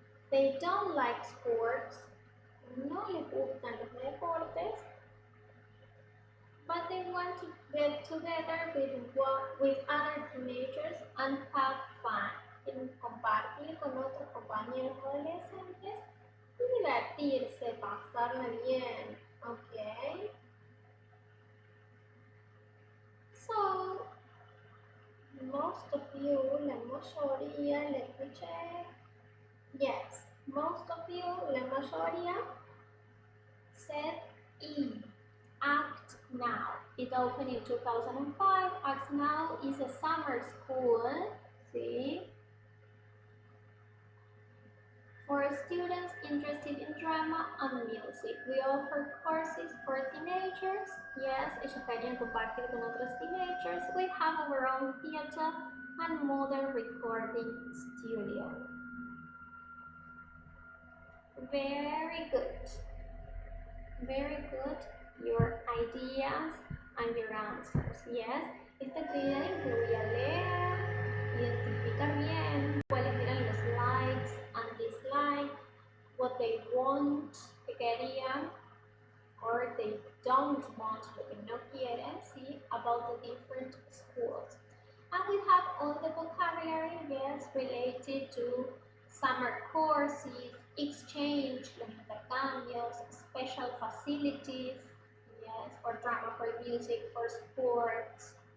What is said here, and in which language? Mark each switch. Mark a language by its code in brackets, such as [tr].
[en] They don't like sports, [es] no les gustan los deportes, [en] but they want to get together with other teenagers and have fun. [es] Quieren compartir con otros compañeros adolescentes y divertirse, pasarla bien, okay? [en] So, most of you, [es] la mayoría, [en] let me check. Yes, most of you, [es] la mayoría, [en] said E. Act Now. It opened in 2005. Act Now is a summer school, see? For students interested in drama and music. We offer courses for teenagers. [es] Yes, ellos querían compartir con otros teenagers. [en] We have our own theater and modern recording studio. Very good. Very good. Your ideas and your answers. [es] Yes, esta actividad incluía leer, identificar bien cuáles eran los likes and dislikes, [en] what they want, [es] que querían, [en] or they don't want, [es] lo que no quieren, ¿sí? [en] About the different schools. And we have all the vocabulary, yes, related to summer courses, exchange, [es] los intercambios, [en] special facilities, yes, for drama, for music, for sports,